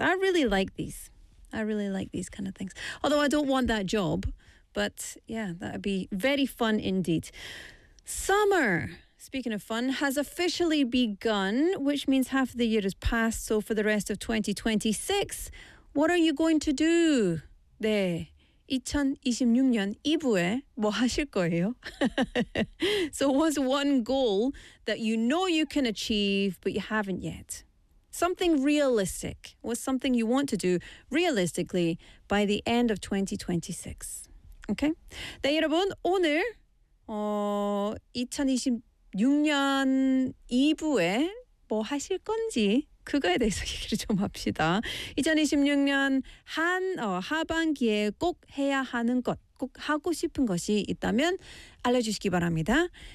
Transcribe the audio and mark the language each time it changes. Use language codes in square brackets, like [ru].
[en] I really like these. I really like these kind of things. Although I don't want that job, but yeah, that'd be very fun indeed. Summer, speaking of fun, has officially begun, which means half of the year has passed. So for the rest of 2026, what are you going to do there? [ko] 2026년 이후에 뭐 하실 거예요? [en] So what's one goal that you know you can achieve, but you haven't yet? Something realistic. What's something you want to do realistically by the end of 2026? Okay? [ko] 네, 여러분, 오늘 2026년 이후에 뭐 하실 건지 그거에 대해서 얘기를 좀 합시다. 2026년 하반기에 꼭 해야 하는 것, 꼭 하고 싶은 것이 있다면 알려주시기 바랍니다.